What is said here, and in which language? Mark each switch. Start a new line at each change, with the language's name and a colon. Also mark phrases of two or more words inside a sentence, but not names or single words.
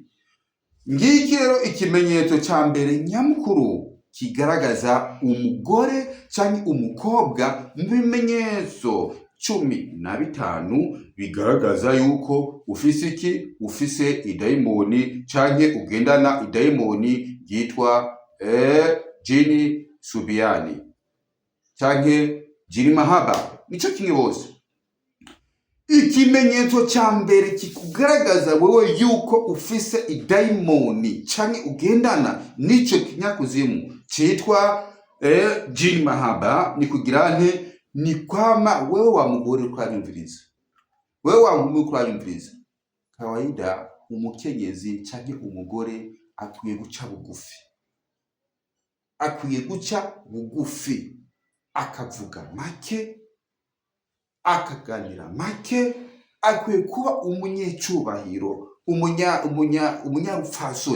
Rundi: Ngiki rero ikimenyetso ca mbere nyamukuru kigaragaza umugore canke umukobwa mu bimenyetso 15 bigaragaza yuko ufise idaimoni canke ugendana idaimoni yitwa jini subiani canke jini mahaba. Nico kimwe bose. Ikimenyetso ca mbere kikugaragaza wewe yuko ufise idaimoni canke ugendana nico kinyakuzimu citwa jini mahaba ni kugira nte ni kwama wewe wa mugore urayumviriza. Wewe wa mugore urayumviriza. Kawaida umukenyezi canke umugore akwiye guca bugufi. Akwiye guca bugufi. Akavuga make, akaganira make, akwiye kuba umunyecubahiro, umunyarupfasoni.